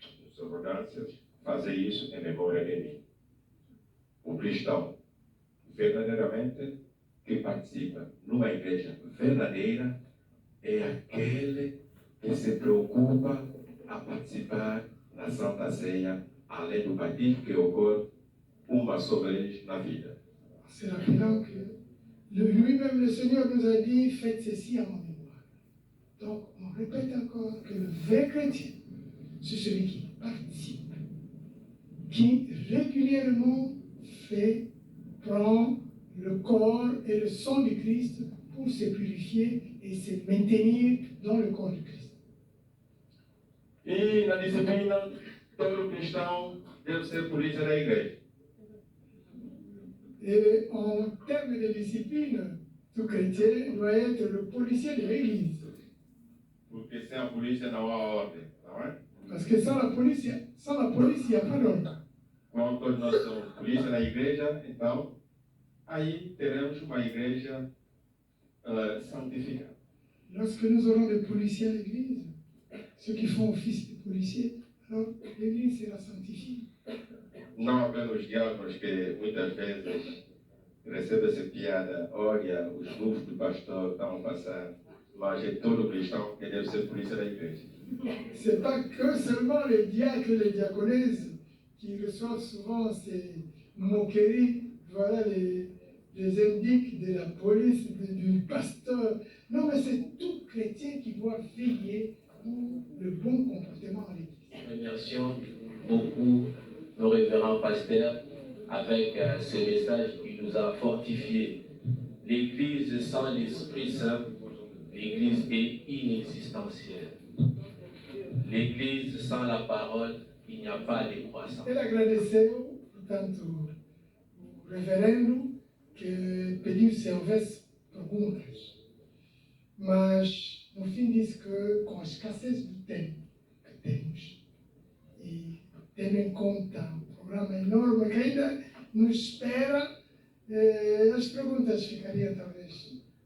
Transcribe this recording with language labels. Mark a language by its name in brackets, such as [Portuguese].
[Portuguese] Subordâncias, fazer isso em memória de mim. O cristão, verdadeiramente, que participa numa igreja verdadeira, é aquele que se preocupa a participar na Santa Ceia, além do batismo que ocorre uma só vez na vida. [French] C'est rappelant que lui-même le Seigneur nous a dit, faites ceci en mon mémoire. Donc, on répète encore que le vrai chrétien, c'est celui qui participe, qui régulièrement prend le corps et le sang du Christ pour se purifier et se maintenir dans le corps du Christ. [Portuguese] E na disciplina, todo cristão deve ser polícia da igreja. [French] Et en termes de discipline, tout chrétien doit être le policier de l'Église. [Portuguese] Porque sem a polícia não há ordem, não é? [French] Parce que sans la police, il n'y a pas d'ordre. [Portuguese] Quando todos nós somos polícia na igreja, então, aí teremos uma igreja santificada. [French] Lorsque nous aurons des policiers à l'Église, ceux qui font office de policiers, alors l'Église sera sanctifiée. [Portuguese] Não apenas os diáconos que muitas vezes recebem essa piada, olha, os luvos do pastor estão a passar, mas é todo cristão que deve ser polícia da igreja. [French] C'est pas que seulement les diacres et les diaconesses qui reçoivent souvent ces moqueries, voilà les indiques de la police, du pasteur. Non, mais c'est tout chrétien qui doit veiller pour le bon comportement à l'Église. Remercions beaucoup nos révérends pasteurs avec ce message qui nous a fortifiés. L'Église sans l'Esprit Saint, l'Église est inexistentielle. L'Église sans la parole, il n'y a pas de croissance. [Portuguese] Ele agradeceu, portanto, o reverendo que pediu se houvesse perguntas. Mas, no fim, disse que com a escassez do tempo que temos e tendo em conta o programa enorme que ainda nos espera, as perguntas ficariam talvez.